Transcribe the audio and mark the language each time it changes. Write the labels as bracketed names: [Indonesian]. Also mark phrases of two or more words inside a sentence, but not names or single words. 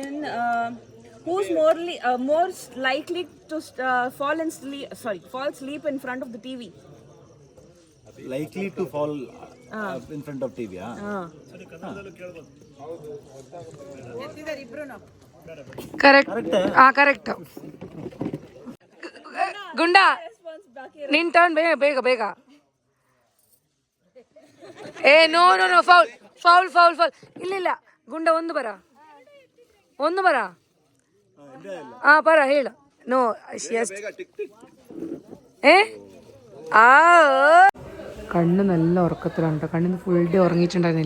[English] Who's more likely to fall asleep in front of the TV? Likely to fall in front of TV. correct. correct. [Kannada] ಗುಂಡ ನಿನ್ ಟರ್ನ್, ಬೇಗ ಬೇಗ. [English] no foul. [Kannada] ಇಲ್ಲ ಗುಂಡ ಒಂದು ಬರ പറ ಹೇಳು. [Malayalam] ನೋ കണ്ണ് നല്ല ഉറക്കത്തിലാണ് കേട്ടോ. കണ്ണിന്ന് ഫുൾ ഡേ ഉറങ്ങിയിട്ടുണ്ടായിരുന്നില്ല.